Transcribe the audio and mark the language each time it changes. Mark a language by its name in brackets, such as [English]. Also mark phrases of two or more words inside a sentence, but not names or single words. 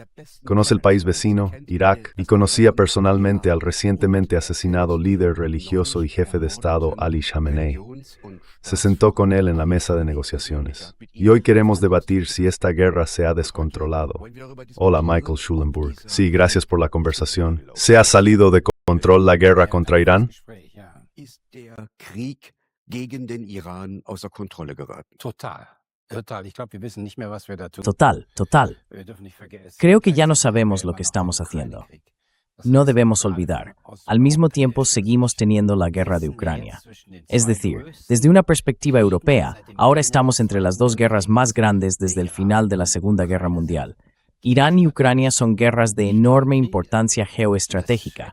[Spanish] Conoce el país vecino, Irak, y conocía personalmente al recientemente asesinado líder religioso y jefe de Estado Ali Khamenei. Se sentó con él en la mesa de negociaciones. Y hoy queremos debatir si esta guerra se ha descontrolado. Hola, Michael Schulenburg. Sí, gracias por la conversación. ¿Se ha salido de control la guerra contra Irán? [German] ist der Krieg gegen den Iran außer Kontrolle geraten. Total. Ich glaube, wir wissen nicht mehr, was wir da tun. Total. Wir dürfen nicht vergessen. [Spanish] Creo que ya no sabemos lo que estamos haciendo. No debemos olvidar. Al mismo tiempo, seguimos teniendo la guerra de Ucrania. Es decir, desde una perspectiva europea, ahora estamos entre las dos guerras más grandes desde el final de la Segunda Guerra Mundial. Irán y Ucrania son guerras de enorme importancia geoestratégica.